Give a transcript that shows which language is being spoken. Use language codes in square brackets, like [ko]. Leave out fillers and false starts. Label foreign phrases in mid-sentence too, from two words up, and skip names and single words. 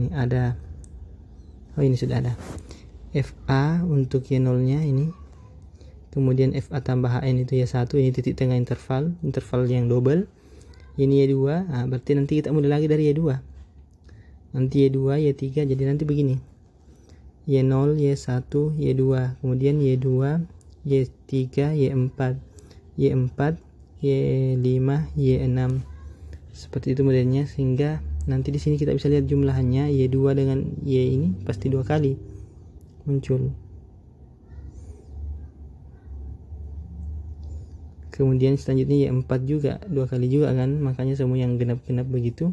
[id] Ada, oh ini sudah ada FA untuk Y0 nya ini, kemudian FA tambah HN itu Y1, ini titik tengah interval yang double, ini Y2. Berarti nanti kita mulai lagi dari Y2, nanti Y2 Y3, jadi nanti begini Y0 Y1 Y2, kemudian Y2 Y3 Y4 Y4 Y5 Y6, seperti itu modelnya. Sehingga nanti di sini kita bisa lihat jumlahnya Y2 dengan Y ini pasti 2 kali muncul. Kemudian selanjutnya Y4 juga 2 kali juga kan, makanya semua yang genap-genap begitu.